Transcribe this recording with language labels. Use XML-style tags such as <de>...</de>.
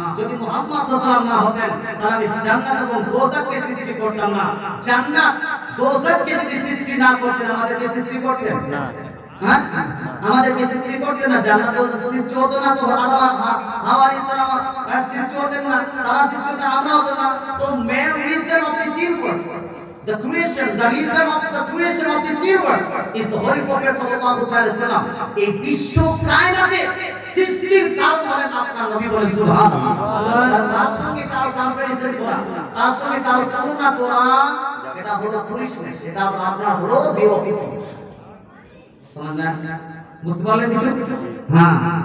<bn>যদি মুহাম্মদ সাল্লাল্লাহু আলাইহি ওয়াসাল্লাম না হতেন তাহলে আমি জান্নাত এবং দোজখকে সৃষ্টি করতাম না। জান্নাত দোজখকে যদি সৃষ্টি না করতেন আমাদেরকে সৃষ্টি করতেন না। হ্যাঁ, আমাদেরকে সৃষ্টি করতেন না। জান্নাত দোজখ সৃষ্টি হতো না তো আদম হাওয়া আলাইহিস সালাম সৃষ্টি হতেন না, তারা সৃষ্টি হতো আমরা হতো না।</bn> <en>তো main reason of this universe, the reason of the creation of this universe is the Holy Prophet sallallahu alaihi wasallam.</en> <bn>এই বিশ্ব কায়নাতে সৃষ্টির কারণ হলেন আপনার নবী, বলেন সুবহানাল্লাহ। তার সঙ্গে কারো কম্পারিজন করা, তার সঙ্গে কারো তুলনা করা, এটা হলো ফুলিশনেস, এটা আপনার হলো বেওয়াকিফি। বুঝলেন? বুঝতে পারলেন কিছু? হ্যাঁ।</bn>